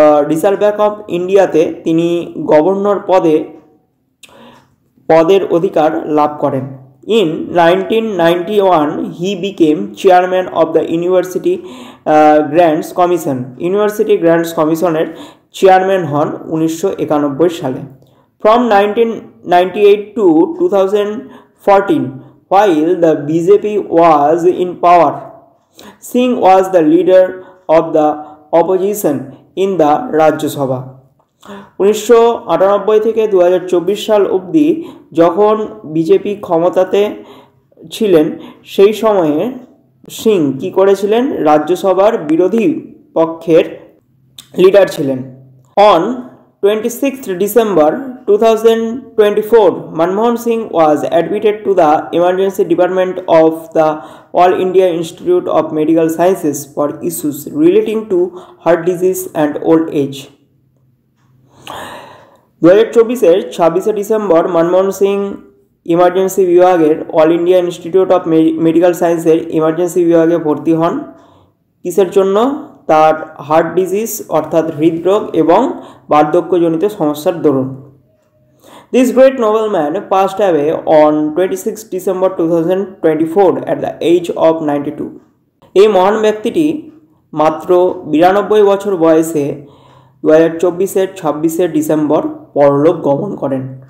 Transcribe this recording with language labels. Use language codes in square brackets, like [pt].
[bn] Reserve bank of ইন্ডিয়াতে তিনি governor পদের অধিকার লাভ করেন। [en] In 1991 he became chairman of the University Grants Commission. [bn] University grants কমিশনের চেয়ারম্যান হন 1991 সালে। [en] From 1998 to 2014, while the BJP was in power, Singh was the leader of the opposition in the Rajya Sabha. [bn] 1998 থেকে 2024 সাল অবধি যখন BJP ক্ষমতাতে ছিলেন, সেই সময়ে সিং কি করেছিলেন? রাজ্যসভার বিরোধী পক্ষের লিডার ছিলেন। [en] On 26th December 2024, Manmohan Singh was admitted to the emergency department of the All India Institute of Medical Sciences for issues relating to heart disease and old age. [bn] 2024 26শে December Manmohan Singh emergency বিভাগের all India institute of medical সায়েন্সের emergency বিভাগে ভর্তি হন। কিসের জন্য? তার heart disease অর্থাৎ হৃদরোগ এবং বার্ধক্যজনিত সমস্যার দরুন। [en] This great nobleman passed away on 26 December 2024 at the age of 92. [bn] এই মহান ব্যক্তিটি মাত্র 92 বছর বয়সে 2024-এর 26শে ডিসেম্বর পরলোক গমন করেন।